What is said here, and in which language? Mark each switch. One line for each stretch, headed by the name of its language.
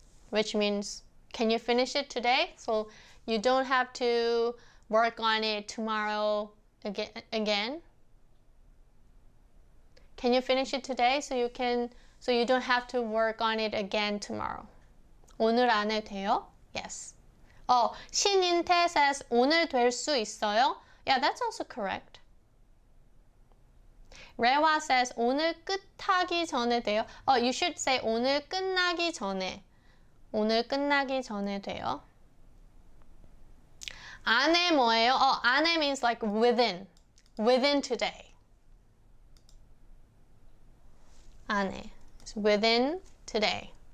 English: Which means, can you finish it today? So you don't have to work on it tomorrow again. Can you finish it today so you don't have to work on it again tomorrow?
Korean: 오늘 안에 돼요?
English: Yes.
Korean: 신인태 says 오늘 될 수 있어요?
English: Yeah, that's also correct.
Korean: 레와 says 오늘 끝하기 전에 돼요?
English: You should say
Korean: 오늘 끝나기 전에. 오늘 끝나기 전에 돼요. 안에 뭐예요?
English: 안에 means like within. Within today. 안에. It's within today.